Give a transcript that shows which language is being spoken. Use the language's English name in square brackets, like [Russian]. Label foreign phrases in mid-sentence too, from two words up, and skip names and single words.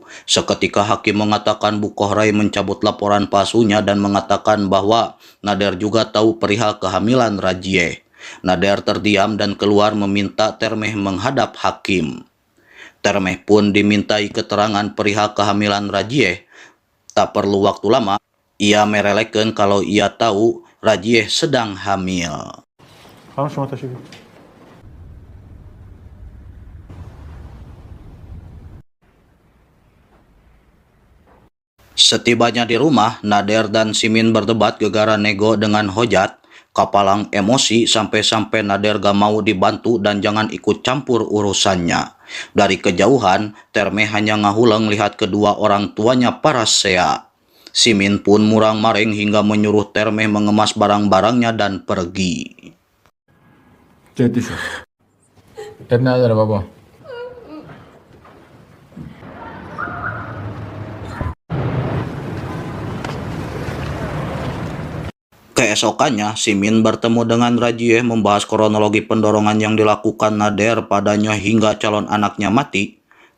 [Indonesian] Seketika hakim mengatakan Bu Kohrai mencabut laporan palsunya dan mengatakan bahwa Nader juga tahu perihal kehamilan Rajieh. Nader terdiam dan keluar meminta Termeh menghadap hakim. Termeh pun dimintai keterangan perihal kehamilan Rajieh. Tak perlu waktu lama, ia merelakan kalau ia tahu Rajieh sedang hamil. [Persian] خانم شما تشریف بیارید. [Indonesian] Setibanya di rumah, Nader dan Simin berdebat gegara nego dengan Hojat. Kapalang emosi sampai-sampai Nader gak mau dibantu dan jangan ikut campur urusannya. Dari kejauhan, Termeh hanya ngahuleng lihat kedua orang tuanya parasea. Simin pun murang-maring hingga menyuruh Termeh mengemas barang-barangnya dan pergi. [Persian] جدی شد. اب نداره بابا. [Indonesian] Keesokannya, Simin bertemu dengan Rajieh membahas kronologi pendorongan yang dilakukan Nader padanya hingga calon anaknya mati.